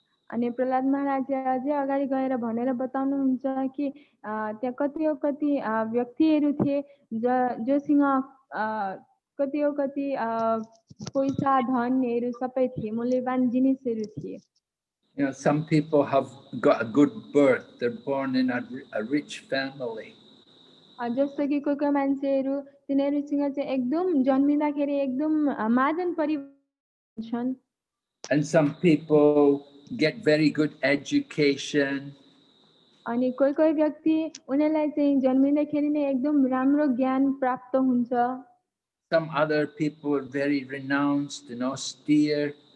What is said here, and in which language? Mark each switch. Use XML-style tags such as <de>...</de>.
<ne>अनि प्रहलाद महाराजले अझै अगाडि गएर भनेर बताउनुहुन्छ कि त्यहाँ कति व्यक्तिहरू थिए जोसँग कति पैसा धनहरू सबै थिए, मूल्यवान जिनिसहरू थिए।</ne> <en>You know, some people have got a good birth. They're born in a rich family.</en> <ne>जस्तो कि कोही मान्छेहरू तिनीहरूसँग चाहिँ एकदम जन्मिँदाखेरि एकदम महाजन परिवार छन्।</ne> <en>And some people get very good education.</en> <ne>अनि कोही व्यक्ति उनीहरूलाई चाहिँ जन्मिँदाखेरि नै एकदम राम्रो ज्ञान प्राप्त हुन्छ।</ne> <en>Some other people are very renounced and austere.</en>